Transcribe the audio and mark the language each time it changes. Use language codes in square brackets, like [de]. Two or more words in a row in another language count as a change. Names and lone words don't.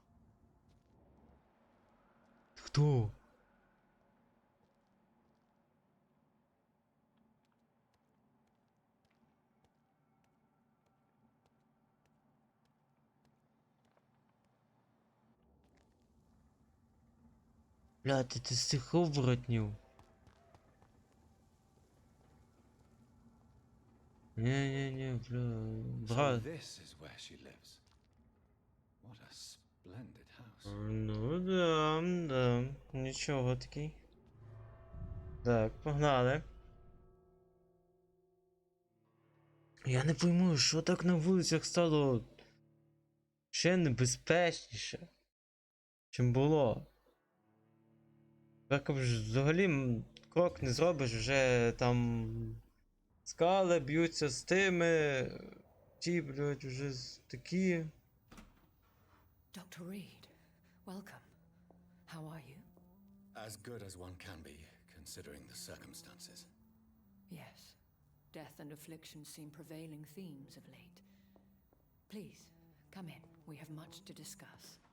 [uk] Хто? Бля, ти з цих оборотнів? Не, бля, [en] So [uk] брат. [en] this is where she lives. What a splendid house. [ru] Ну да. [uk] Нічого такий. Так, погнали. [ru] Я не пойму, [uk] що так на вулицях стало ще небезпечніше, чим було. Так взагалі крок не зробиш, вже там скали б'ються з тими, ті, блядь, вже такі. [en] Dr. Reed, welcome. How are you? As good as one can be, considering the circumstances. Yes. Death and affliction seem prevailing themes of late. Please, come in. We have much to discuss.